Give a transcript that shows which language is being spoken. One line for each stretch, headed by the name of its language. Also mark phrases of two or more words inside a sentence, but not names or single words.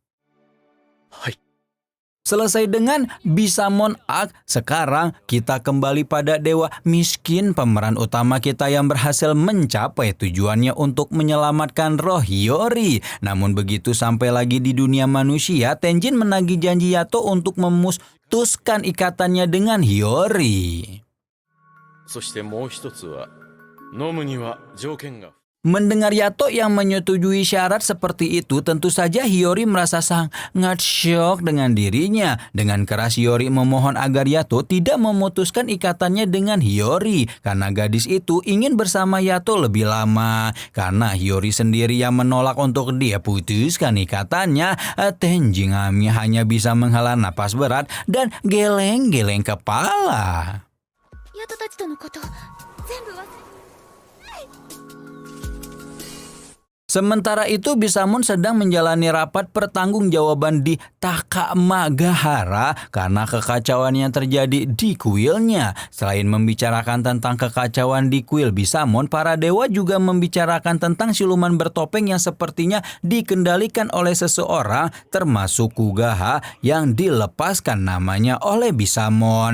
Indonesian: Selesai dengan Bisamon Arc, sekarang kita kembali pada dewa miskin, pemeran utama kita yang berhasil mencapai tujuannya untuk menyelamatkan roh Hiyori. Namun begitu sampai lagi di dunia manusia, Tenjin menagih janji Yato untuk memutuskan ikatannya dengan Hiyori.
Japanese: そしてもう一つは飲むには条件が
Indonesian: Mendengar Yato yang menyetujui syarat seperti itu, tentu saja Hiyori merasa sangat syok dengan dirinya. Dengan keras Hiyori memohon agar Yato tidak memutuskan ikatannya dengan Hiyori, karena gadis itu ingin bersama Yato lebih lama. Karena Hiyori sendiri yang menolak untuk dia putuskan ikatannya, Tenjin Ami hanya bisa menghela napas berat dan geleng-geleng kepala.
Japanese: 夜トたちとのこと全部忘れ.
Indonesian: Sementara itu Bisamon sedang menjalani rapat pertanggungjawaban di Takamagahara karena kekacauan yang terjadi di kuilnya. Selain membicarakan tentang kekacauan di kuil Bisamon, para dewa juga membicarakan tentang siluman bertopeng yang sepertinya dikendalikan oleh seseorang, termasuk Kugaha yang dilepaskan namanya oleh Bisamon.